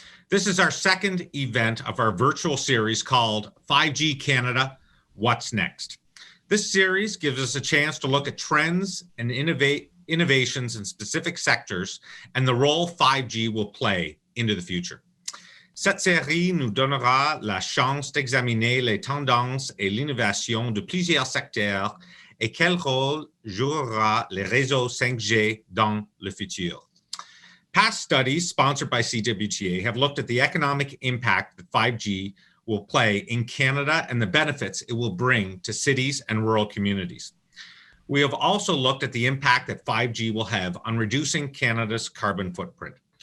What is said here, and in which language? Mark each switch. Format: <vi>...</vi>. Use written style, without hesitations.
<en>This is our second event of our virtual series called 5G Canada, What's Next? This series gives us a chance to look at trends and innovations in specific sectors and the role 5G will play into the future.</en> <fr>Cette série nous donnera la chance d'examiner les tendances et l'innovation de plusieurs secteurs et quel rôle jouera les réseaux 5G dans le futur.</fr> <en>Past studies sponsored by CWTA have looked at the economic impact that 5G will play in Canada and the benefits it will bring to cities and rural communities. We have also looked at the impact that 5G will have on reducing Canada's carbon footprint.</en>